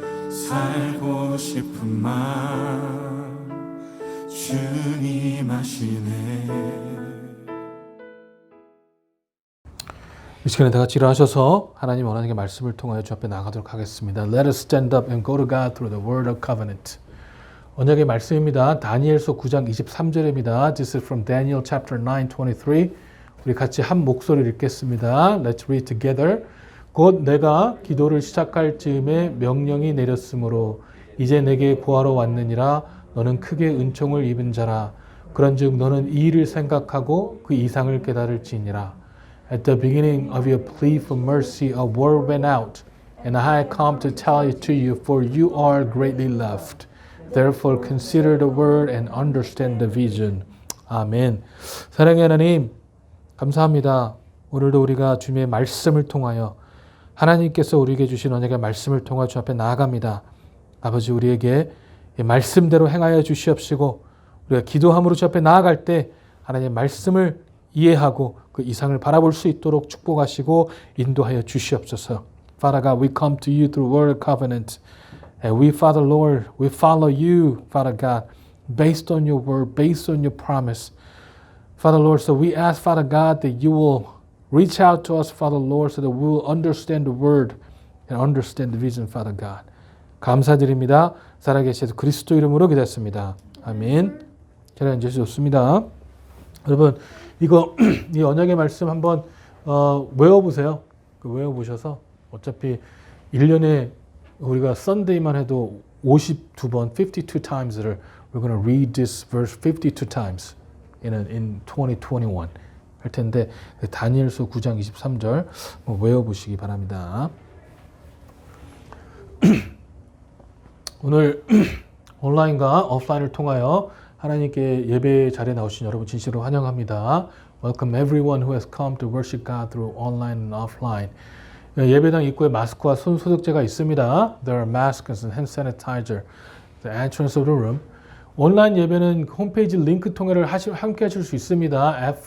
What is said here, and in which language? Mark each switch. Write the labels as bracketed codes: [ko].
[ko] 살고 싶은 마음 주님 아시네. 이 시간에 다 같이 일어나셔서 하나님 원하는 말씀을 통하여 주 앞에 나가도록 하겠습니다. [en] Let us stand up and go to God through the word of covenant. [ko] 언약의 말씀입니다. 다니엘서 9장 23절입니다. [en] This is from Daniel chapter 9:23. [ko] 우리 같이 한 목소리를 읽겠습니다. [en] Let's read together. [ko] 곧 내가 기도를 시작할 즈음에 명령이 내렸으므로 이제 내게 구하러 왔느니라. 너는 크게 은총을 입은 자라. 그런즉 너는 이 일을 생각하고 그 이상을 깨달을지니라. [en] At the beginning of your plea for mercy, a word went out, and I had come to tell it to you, for you are greatly loved. Therefore consider the word and understand the vision. [ko] 아멘. 사랑의 하나님, 감사합니다. 오늘도 우리가 주님의 말씀을 통하여 하나님께서 우리에게 주신 언약의 말씀을 통하여 주 앞에 나아갑니다. 아버지, 우리에게 이 말씀대로 행하여 주시옵시고 우리가 기도함으로 주 앞에 나아갈 때 하나님의 말씀을 이해하고 그 이상을 바라볼 수 있도록 축복하시고 인도하여 주시옵소서. [en] Father God, we come to you through word of covenant. And we, Father Lord, we follow you, Father God, based on your word, based on your promise. Father Lord, so we ask, Father God, that you will reach out to us, Father Lord, so that we will understand the word and understand the vision, Father God. [ko] 감사드립니다. 살아계신 그리스도 이름으로 기도했습니다. 아멘. 잘 앉으셨습니다. 여러분, 이거 이 언약의 말씀 한번 외워보세요. 외워보셔서 어차피 1년에 우리가 썬데이만 해도 52번, 52 times를 [en] we're going to read this verse 52 times in 2021 [ko] 할 텐데 다니엘서 9장 23절 외워보시기 바랍니다. 오늘 온라인과 오프라인을 통하여 하나님께 예배 자리에 나오신 여러분 진실로 환영합니다. [en] Welcome everyone who has come to worship God through online and offline. [ko] 예배당 입구에 마스크와 손 소독제가 있습니다. [en] There are masks and hand sanitizer at the entrance of the room. [ko] 온라인 예배는 홈페이지 링크 통해를 함께 하실 수 있습니다.